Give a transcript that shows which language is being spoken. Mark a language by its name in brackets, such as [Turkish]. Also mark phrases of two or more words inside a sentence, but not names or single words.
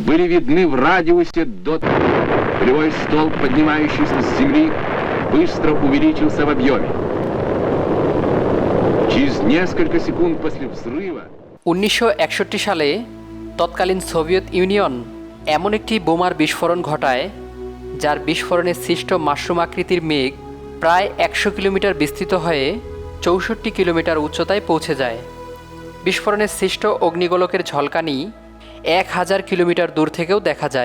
[Russian] были видны в радиусе до... Полевой столб, поднимающийся с земли, быстро увеличился в объеме. Через несколько секунд после взрыва... [Bangla] 1961 সালে তৎকালীন সোভিয়েত ইউনিয়ন এমন একটি বোমার বিস্ফোরণ ঘটায়, যার বিস্ফোরণে সৃষ্ট মাশরুম আকৃতির মেঘ প্রায় 100 কিলোমিটার বিস্তৃত হয়ে 64 কিলোমিটার উচ্চতায় পৌঁছে যায়। বিস্ফোরণে সৃষ্ট অগ্নিগোলকের ঝলকানি 1000 কিলোমিটার দূর থেকেও দেখা যায়।